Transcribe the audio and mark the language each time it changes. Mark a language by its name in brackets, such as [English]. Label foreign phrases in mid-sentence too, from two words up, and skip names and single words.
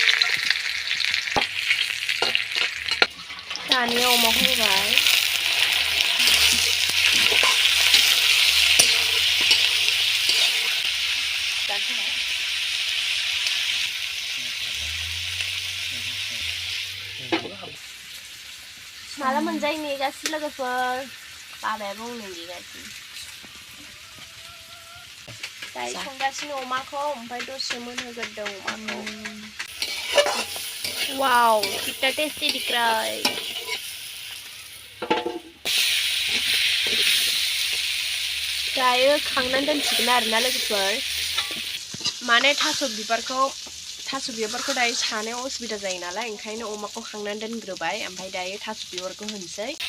[Bodo] दानिया अमाखौ होबाय माला मोनजायो नेगासिनो लोगोफोर बाबायाबो हनै नेगासिनो दायो संगासिनो अमाखौ ओमफ्राय दसे मोनहोग्रोदों अमाखौ [Hindi] वाव कितना टेस्टी दिख रहा है [Bodo] दायो खांनानै दोनसिगोन आरोना लोगोफोर माने थास' बिबारखौ दायो सानायाव उसुबिदा जायो नालाय ओंखायनो अमाखौ खांनानै दोनग्रोबाय ओमफ्राय दायो थास' बिबारखौ होनोसै